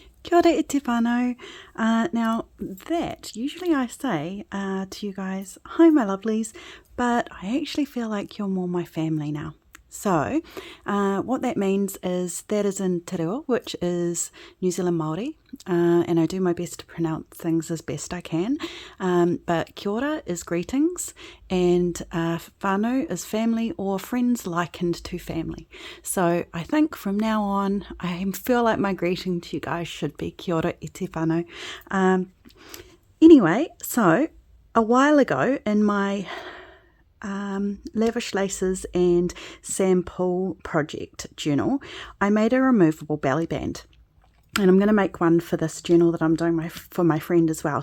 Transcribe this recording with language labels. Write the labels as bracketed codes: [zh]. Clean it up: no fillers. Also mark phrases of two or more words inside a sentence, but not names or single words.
[mi] Kia ora e te whānau. [en] Now that, usually I say to you guys, hi my lovelies, but I actually feel like you're more my family now. So what that means is that is in [mi] Te Reo, [en] which is New Zealand Māori, and I do my best to pronounce things as best I can, but [mi] kia ora [en] is greetings, and whānau is family or friends likened to family. So I think from now on I feel like my greeting to you guys should be [mi] kia ora e te whānau. [en] Anyway, so a while ago in my Lavish Laces and Sample project journal, I made a removable belly band, and I'm going to make one for this journal that I'm doing for my friend as well.